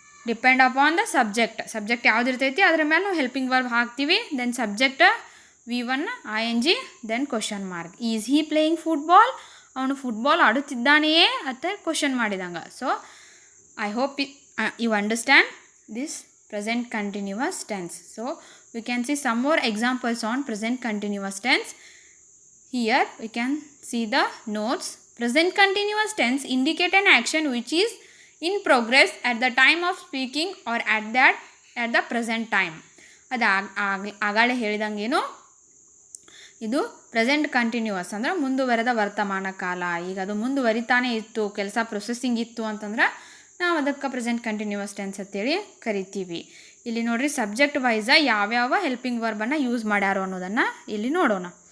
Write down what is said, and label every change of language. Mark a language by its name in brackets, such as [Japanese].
[English] depend upon the subject [Kannada] ಯಾವ್ದು ಇರ್ತೈತಿ ಅದ್ರ ಮೇಲೆ ನಾವು ಹೆಲ್ಪಿಂಗ್ ವರ್ಬ್ ಹಾಕ್ತೀವಿ. [English] Then subject V1 ING, then question mark. Is he playing football, [Kannada] ಅವನು ಫುಟ್ಬಾಲ್ ಆಡುತ್ತಿದ್ದಾನೆಯೇ ಅಂತ question ಮಾಡಿದಂಗೆ. [English] So I hope you understand this present continuous tense. So we can see some more examples on present continuous tense. Here we can see the notes. Present continuous tense indicate an action which is in progress at the time of speaking or at the present time. [Kannada] ಅದು ಆಗಾಳೆ ಹೇಳಿದಂಗೇನು, ಇದು present continuous ಅಂದ್ರೆ ಮುಂದುವರೆದ ವರ್ತಮಾನ ಕಾಲ. ಈಗ ಅದು ಮುಂದುವರಿತಾನೆ ಇತ್ತು, ಕೆಲಸ ಪ್ರೊಸೆಸಿಂಗ್ ಇತ್ತು ಅಂತಂದ್ರೆ ನಾವು ಅದಕ್ಕೆ ಪ್ರೆಸೆಂಟ್ ಕಂಟಿನ್ಯೂಯಸ್ ಟೆನ್ಸ್ ಅಂತೇಳಿ ಕರಿತೀವಿ. ಇಲ್ಲಿ ನೋಡ್ರಿ, ಸಬ್ಜೆಕ್ಟ್ ವೈಸ ಯಾವ್ಯಾವ ಹೆಲ್ಪಿಂಗ್ ವರ್ಬನ್ನು ಯೂಸ್ ಮಾಡ್ಯಾರೋ ಅನ್ನೋದನ್ನು ಇಲ್ಲಿ ನೋಡೋಣ.